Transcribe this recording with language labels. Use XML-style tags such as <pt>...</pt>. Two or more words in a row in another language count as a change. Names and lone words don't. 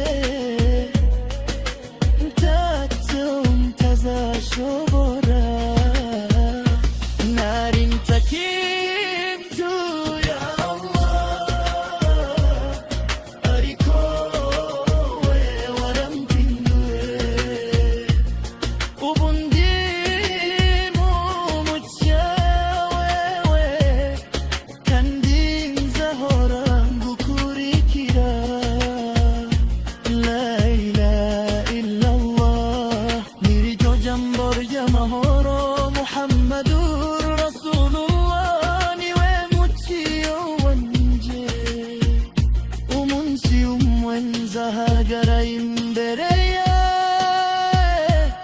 <rw>ntacyo ntazashobora, nari ntakintu ya Allah, ariko we warampinduye, ubu ndi mu mucyo wewe, kandi nzahora ngukurikira.</rw> <ar>لا إله إلا الله,</ar> <rw>niryo jambo ry'amahoro,</rw> <ar>محمد رسول الله,</ar> <rw>niwe mucyo wanje, umunsi umwe nzahagara imbere yawe,</rw>